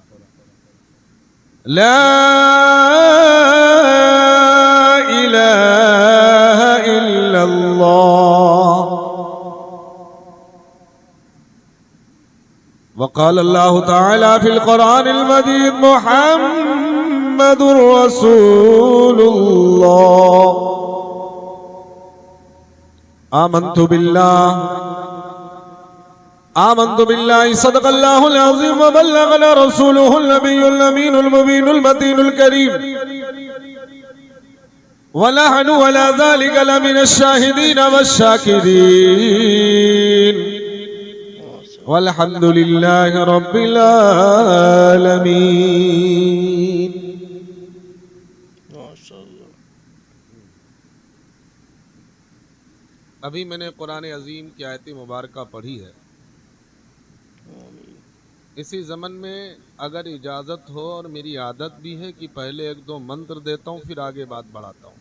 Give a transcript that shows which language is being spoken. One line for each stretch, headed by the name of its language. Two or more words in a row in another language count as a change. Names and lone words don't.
Arabic: لا إله إلا الله وقال الله تعالى في القرآن المجيد محمد رسول الله. آمنت بالله صدق الله العظيم وبلغنا رسوله النبي الأمين المبين المتين الكريم ونحن على ذلك لمن الشاهدين والشاكرين والحمد لله رب العالمين.
Hindi: अभी मैंने कुरान अजीम की आयत मुबारका पढ़ी है। इसी ज़मन में अगर इजाज़त हो, और मेरी आदत भी है कि पहले एक दो मंत्र देता हूँ फिर आगे बात बढ़ाता हूँ।